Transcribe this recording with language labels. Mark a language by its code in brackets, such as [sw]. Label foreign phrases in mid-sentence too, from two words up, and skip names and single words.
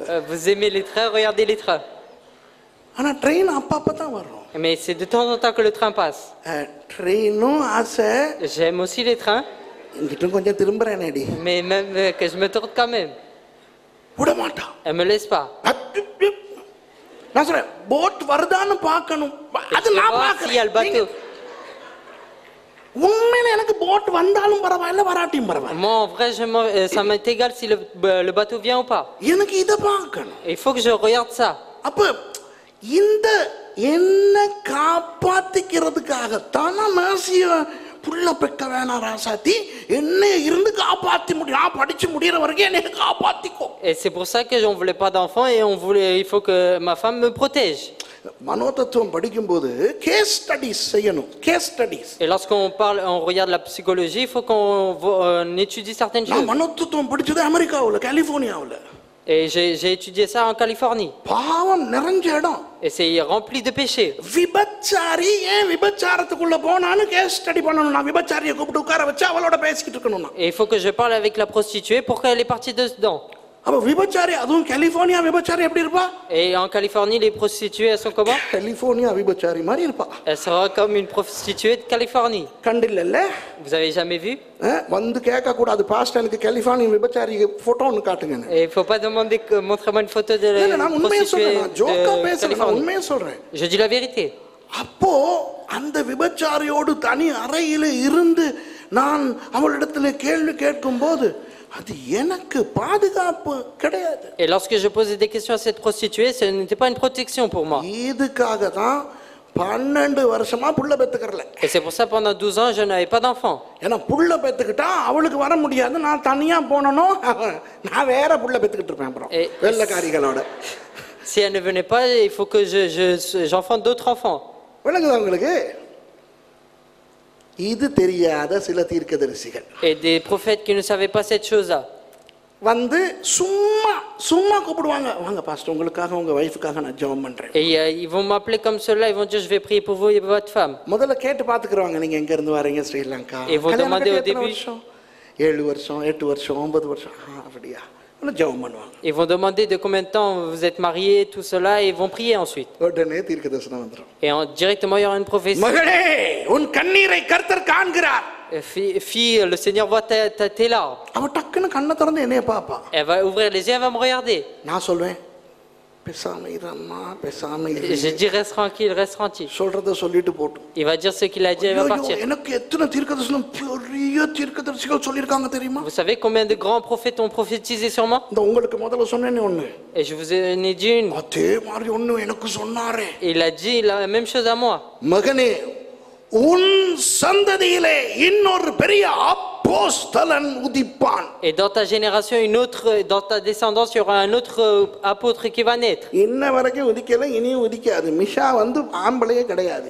[fr] Vous aimez les trains, regardez les trains. [ta] ஆனா ட்ரெயின் அப்பப்ப தான் வரும். [fr] Mais c'est de temps en temps que le train passe. [ta] ட்ரெயினும் ஆசை, [fr] J'aime aussi les trains. [ta] இங்கிட்டும் கொஞ்சம் திரும்புறேனேடி. [fr] Mais même que je me tourne quand même. [ta] விட மாட்டான். [fr] Elle me laisse pas. [ta] நான் சொல்றேன் போட் வருதான்னு பார்க்கணும். [fr] Et [ta] அது [fr] je [ta] நான் [fr] vois s'il y a le bateau. [ta] பார்க்கறேன். உண்மையில எனக்கு போட் வந்தாலும் பரவாயில்ல வராட்டியும் பரவாயில்ல. [fr] Moi, en vrai, ça m'est égal si le bateau vient ou pas. [ta] எனக்கு இத பார்க்கணும். [fr] Il faut que je regarde ça. [ta] அப்ப இந்த என்ன காப்பாத்திக்கிறதுக்காகத்தான் நான் மேசிய புள்ள பெக்க வேணாம் ராசாத்தி, என்ன இருந்து காப்பாத்தி முடியும், நான் படிச்சு முடியற வரைக்கும் என்னை காப்பாத்திக்கோ. [fr] Et c'est pour ça que on voulait pas d'enfants et il faut que ma femme me protège. [ta] மனோதத்துவம் படிக்கும்போது [en] case studies [ta] செய்யணும். [en] case studies. [fr] Et lorsqu'on parle, on regarde la psychologie, il faut qu'on étudie certaines [ta] நான் [fr] choses. [ta] மனோதத்துவம் படிச்சது அமெரிக்காவுல, கலிபோர்னியாவுல. [fr] Et j'ai étudié ça en Californie. [ta] பாவம் நிறைஞ்ச இடம். [fr] Et c'est rempli de péchés. [ta] விபச்சாரி ஏன் விபச்சாரத்துக்குள்ள போனான்னு [en] case study [ta] பண்ணணும். நான் விபச்சாரியை கூப்பிட்டு உட்கார வச்சு அவளோட பேசிக்கிட்டு இருக்கணும். [fr] Et il faut que je parle avec la prostituée pour qu'elle est partie dedans. [ta] அப்ப விபச்சாரி, அதுவும் கலிபோர்னியா விபச்சாரி எப்படி இருப்பா? [fr] Et en Californie, les prostituées, elles sont comment? [ta] கலிபோர்னியா விபச்சாரி மாதிரி இருப்பா. [fr] Elle sera comme une prostituée de Californie. [ta] கண்டில்லல்ல? [fr] Vous avez jamais vu? [ta] வந்து கேட்க கூடாது, பாஸ்டர் எனக்கு கலிபோர்னியா விபச்சாரி போட்டோன்னு காட்டுங்க. [fr] Et il faut pas demander que montrez-moi une photo de [ta] நான் உண்மையை [fr] prostituée [ta] சொல்றேன், நான் ஜோக்கா [fr] de [ta] பேசுறேன், நான் [fr] Californie. [ta] உண்மையை சொல்றேன். [fr] Je dis la vérité. [ta] அப்போ அந்த விபச்சாரியோடு தனி அறையில இருந்து நான் அவளிடத்துல கேள்வி கேட்கும் போது அது எனக்கு பாதுகாப்பு கிடையாது. [fr] Et lorsque je posais des questions à cette prostituée, ce n'était pas une protection pour moi. [ta] இதுக்காக தான் 12 வருஷமா புள்ள பெத்துக்கறல. [fr] Et c'est pour ça pendant 12 ans, je n'avais pas d'enfant. [ta] ஏன்னா புள்ள பெத்துக்கிட்டா அவளுக்கு வர முடியாது, நான் தனியா போனனும், நான் வேற புள்ள பெத்துக்கிட்டு இருப்பேன் அப்புறம் வெள்ளக்காரிகளோட. [fr] Si elle ne venait pas, il faut que j'enfante d'autres enfants. [ta] விளங்குதா உங்களுக்கு? இது தெரியாத சில தீர்க்கதரிசிகள் [fr] Et des prophètes qui ne savaient pas cette chose-là. [ta] வந்து சும்மா சும்மா கூப்பிடுவாங்க, வாங்க பாஸ்டர் உங்களுக்காக உங்க வைஃப்காக நான் ஜெபம் பண்றேன். [fr] Et ils vont m'appeler comme cela, ils vont dire je vais prier pour vous et votre femme. [ta] முதல்ல கேட்டு பாத்துக்குறாங்க, நீங்க எங்க இருந்து வரீங்க? ஸ்ரீலங்கா. [fr] Et vont demander au début [ta] 7 வருஷம் 8 வருஷம் 9 வருஷம். அப்படியா? ஜெபம் பண்ணுவாங்க. [fr] Ils vont demander de combien de temps vous êtes mariés, tout cela, et ils vont prier ensuite. [ta] உடனே தீர்க்கதரிசனம் வந்துரும். [fr] Et directement il y aura une prophétie. [ta] மகளே உன் கண்ணீரை கர்த்தர் காண்கிறார். [fr] Fille, le Seigneur voit tes larmes. [ta] அவ டக்குன்னு கண்ணை திறந்து என்னைய பாப்பா. [fr] Elle va ouvrir les yeux, elle va me regarder. [ta] நான் சொல்வேன் பேசாம இரும்மா, பேசாம இரு. [fr] Je dis reste tranquille, reste tranquille. [ta] சொல்றத சொல்லிட்டு போட்டும். [fr] Il va dire ce qu'il a dit, il va partir. [ta] எனக்கு எத்தனை தீர்க்கதரிசனம் பெரிய தீர்க்கதரிசிகள் சொல்லிருக்காங்க தெரியுமா? [fr] Vous savez combien de grands prophètes ont prophétisé sur moi? [ta] இந்த உங்களுக்கு முதல்ல சொன்னேனே ஒண்ணு. [fr] Et je vous en ai dit une. [ta] அதே மாதிரி ஒண்ணு எனக்கு சொன்னாரே. [fr] Il a dit la même chose à moi. [ta] மகனே உன் சந்ததியிலே இன்னொரு பெரிய அப்போஸ்தலன் உதிப்பான். [fr] Et dans ta génération, dans ta descendance, il y aura un autre apôtre qui va naître. [ta] இன்ன வரைக்கும் உதிக்கல, இனியும் உதிக்காது. மிஷா வந்து ஆம்பளையே கிடையாது.